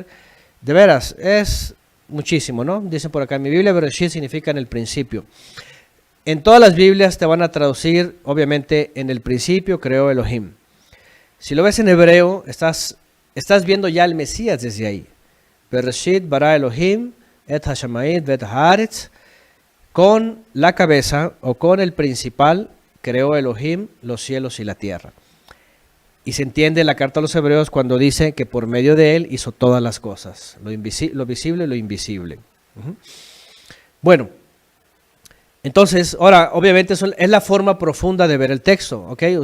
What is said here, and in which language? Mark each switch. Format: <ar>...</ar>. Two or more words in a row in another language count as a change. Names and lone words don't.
<es>De veras, es muchísimo, ¿no? Dicen por acá en mi Biblia, Bereshit significa en el principio. En todas las Biblias te van a traducir, obviamente, en el principio creó Elohim. Si lo ves en hebreo, estás viendo ya el Mesías desde ahí.</es> <he>בראשית ברא אלוהים את השמים ואת הארץ.</he> <es>Con la cabeza o con el principal creó Elohim los cielos y la tierra. Y se entiende en la carta a los hebreos cuando dice que por medio de él hizo todas las cosas, lo visible y lo invisible. Bueno, entonces, ahora, obviamente es la forma profunda de ver el texto, ¿ok?</es>